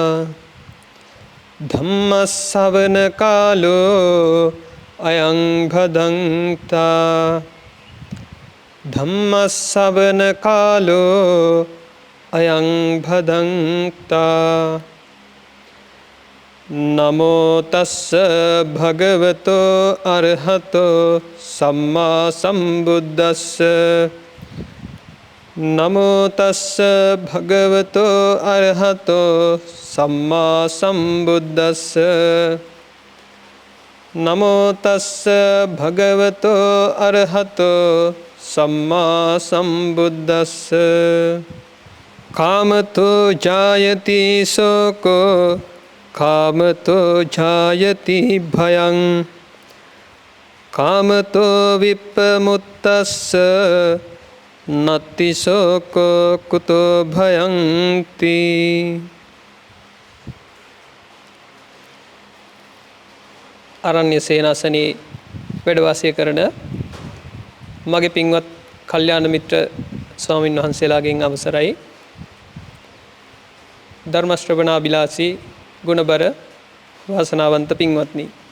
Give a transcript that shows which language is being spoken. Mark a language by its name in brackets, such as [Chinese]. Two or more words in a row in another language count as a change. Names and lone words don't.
[Pali] धम्मश्रवण कालो अयं भदन्ता धम्मश्रवण कालो अयं भदन्ता नमो तस्स भगवतो अरहतो सम्मा सम्बुद्धस्स नमो तस्स भगवतो अरहतो सम्मा सम्बुद्धस्स नमो तस्स भगवतो अरहतो सम्मा सम्बुद्धस्स कामतो जायति शोको कामतो जायति भयं कामतो विप्पमुत्तस्स नत्ति शोको कुतो भयं ति [Sinhala] අරණ්‍ය සේනාසනේ වැඩ වාසය කරන මගේ පින්වත් කල්යාණ මිත්‍ර ස්වාමින් වහන්සේලාගෙන් අවසරයි ධර්ම ශ්‍රවණාබිලාසී ගුණබර වාසනාවන්ත පින්වත්නි